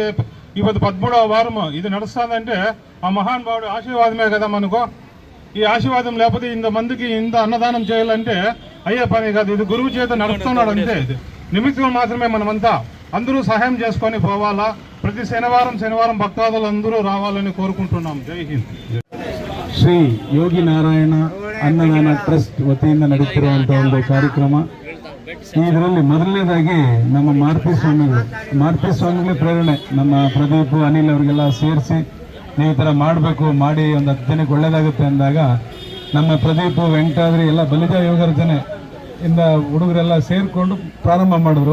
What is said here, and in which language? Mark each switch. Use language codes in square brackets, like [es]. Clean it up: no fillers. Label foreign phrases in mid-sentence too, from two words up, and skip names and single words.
[te] ಇವತ್ತು 13వ వారం ఇది నడుస్తుందంటే ఆ మహానుభావుడు ఆశీర్వాదమే కదా మనకు. ఈ ఆశీర్వాదం లేకపోతే ఇంతమందికి ఇంత అన్నదానం చేయాలంటే అయ్యే పని కాదు. ఇది గురువు చేత నడుస్తున్నాడు అంతే. ఇది నిమిత్తం మాత్రమే. మనమంతా అందరూ సహాయం చేసుకొని పోవాలా. ప్రతి శనివారం భక్తాదులు అందరూ రావాలని కోరుకుంటున్నాం. జై హింద్. [kn] ಶ್ರೀ ಯೋಗಿ ನಾರಾಯಣ ಅನ್ನದಾನ ಟ್ರಸ್ಟ್ ವತಿಯಿಂದ ನಡೀತಿರುವಂಥ ಒಂದು ಕಾರ್ಯಕ್ರಮ. ಇದರಲ್ಲಿ ಮೊದಲನೇದಾಗಿ ನಮ್ಮ ಮಾರುತಿ ಸ್ವಾಮಿಗಳೇ ಪ್ರೇರಣೆ. ನಮ್ಮ ಪ್ರದೀಪ್, ಅನಿಲ್ ಅವರಿಗೆಲ್ಲ ಸೇರಿಸಿ ನೀವು ಈ ಥರ ಮಾಡಬೇಕು, ಮಾಡಿ ಒಂದು 10 ಜನಕ್ಕೆ ಒಳ್ಳೇದಾಗುತ್ತೆ ಅಂದಾಗ ನಮ್ಮ ಪ್ರದೀಪ್, ವೆಂಕಟಾದ್ರಿ ಎಲ್ಲ ಬಲಿಜ ಯೋಗರ್ಜನೆ ಇಂದ ಹುಡುಗರೆಲ್ಲ ಸೇರಿಕೊಂಡು ಪ್ರಾರಂಭ ಮಾಡಿದ್ರು.